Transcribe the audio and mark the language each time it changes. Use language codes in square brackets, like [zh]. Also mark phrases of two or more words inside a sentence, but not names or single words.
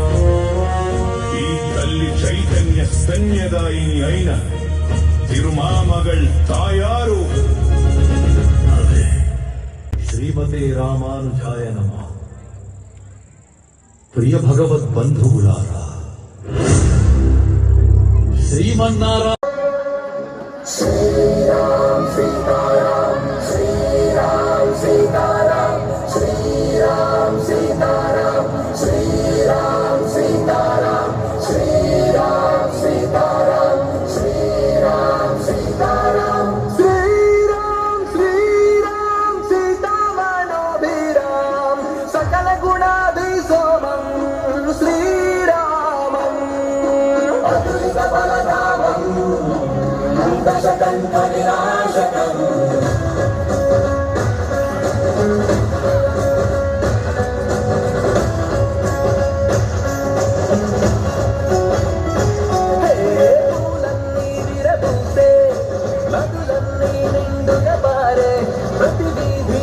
[te] ఈ తల్లి చైతన్య స్తన్యదాయిని అయిన తిరుమామగల్ తాయారు. అదే [sa] శ్రీమతే రామానుజాయ నమః. [te] ప్రియ భగవద్ బంధువులారా, శ్రీమన్నారాయణ [sa] श्रीराम सीताराम श्रीराम सीताराम श्रीराम सीताराम श्रीराम सीताराम श्रीराम सीताराम श्रीराम सीताराम श्रीराम श्रीराम सीतामनोभिराम सकल गुणाभिसोमं श्रीरामम् अतुलित बलधामम् दशकंठ विनाशकम् [te] పూలన్నీ విరబూసే నదులన్నీ నిండుగా పారే ప్రతి వీధి